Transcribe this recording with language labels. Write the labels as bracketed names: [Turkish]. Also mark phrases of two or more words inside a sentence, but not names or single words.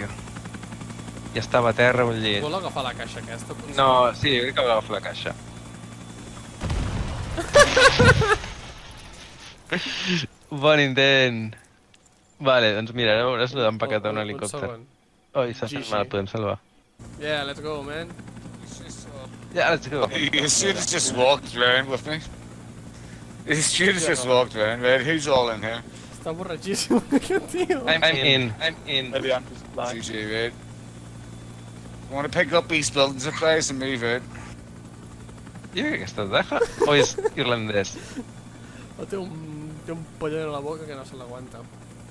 [Catalan] Ja estava a terra, vull dir... Vol agafar la caixa aquesta, potser? No, sí, jo crec que va agafar la caixa. Bon intent. Vale, doncs mira, ara veuràs lo d'empaquetar un Un helicòpter. segon. Oi, s'ha fet GG. mal, podem salvar. [English] Yeah, let's go, man. Yeah, let's go. The students just walked around with me. The students just walked around, right? Who's all in here? [Catalan] Està borratxíssim, aquest tio. [English] I'm in. GG, right? Want to pick up these building supplies and move out? [Catalan] Jo crec que estàs deja. O és irlandès? O té un pollo a la boca que no se l'aguanta.